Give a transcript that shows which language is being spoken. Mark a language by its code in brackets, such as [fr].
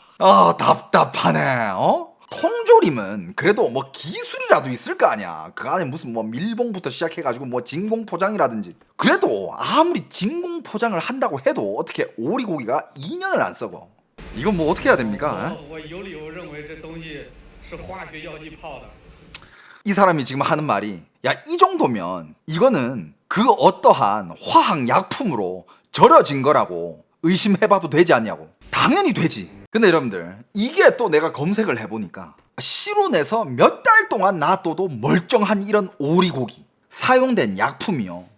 [ko] 아, 답답하네. 통조림은 그래도 뭐 기술이라도 있을 거 아니야. 그 안에 무슨 뭐 밀봉부터 시작해가지고 뭐 진공 포장이라든지. 그래도 아무리 진공 포장을 한다고 해도 어떻게 오리고기가 2년을 안 썩어? 이건 뭐 어떻게 해야 됩니까? [zh] 我有理由认为这东西是化学药剂泡的。 [ko] 이 사람이 지금 하는 말이, 야, 이 정도면 이거는 그 어떠한 화학 약품으로 절여진 거라고 의심해봐도 되지 않냐고. 당연히 되지. 근데 여러분들, 이게 또 내가 검색을 해보니까 실온에서 몇 달 동안 놔둬도 멀쩡한 이런 오리고기 사용된 약품이요.